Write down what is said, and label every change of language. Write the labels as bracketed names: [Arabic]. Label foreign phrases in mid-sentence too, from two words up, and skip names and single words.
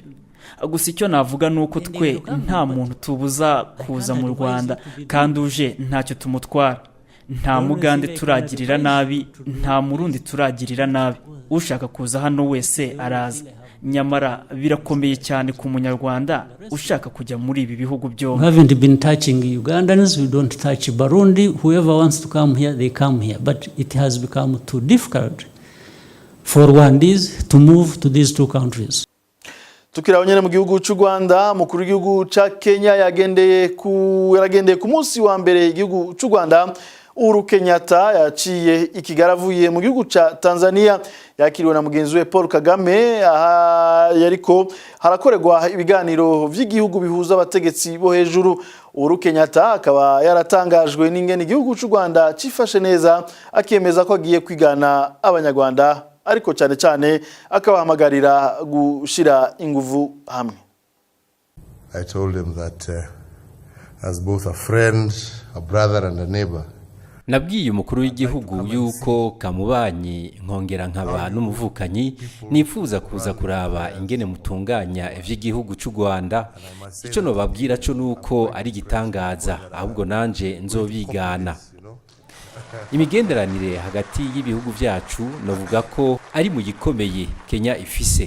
[Kinyarwanda] Gusa icyo navuga nuko twe nta muntu tubuza kuza mu Rwanda kandi uje ntacyo tumutwara. nta mugande turagirira nabi, nta murundi turagirira nabi. Ushaka kuza hano wese araza. Nyamara birakomeye cyane ku munyarwanda ushaka kujya muri ibi bihugu byombi. [English] We haven't been touching Ugandans, we don't touch Burundi. Whoever wants to come here, they come here. But it has become too difficult for Rwandese to move to these two countries. [Rundi] Tukiraho nyene mu gihugu cy'u Rwanda, mukuru w'igihugu ca Kenya yagendeye ku munsi wa mbere igihugu cy'u Rwanda. Uhuru Kenyatta yaciye ikigaravuye mu gihugu ca Tanzania, yakiriwe na mugenzi we Paul Kagame, yariko harakorerwa ibiganiro vy'igihugu bihuza abategetsi bo hejuru. Uhuru Kenyatta akaba yaratangajwe n'ingene igihugu cy'u Rwanda cifashe neza, akemeza ko agiye kwigana abanyarwanda, ariko cyane cyane akabahamagarira gushira inguvu hamwe. [English] I told him that as both a friend, a brother and a neighbor, [Rundi] nabwiye umukuru w'igihugu yuko kamubanyi nkongera nkaba n'umuvukanyi nifuza kuza kuraba ingene mutunganya ivy'igihugu cy'u Rwanda. Ico no babwira cyo nuko ari gitangaza, ahubwo nanje nzobigana. Imigenderanire hagati y'ibihugu vyacu novuga ko ari mu gikomeye Kenya ifise.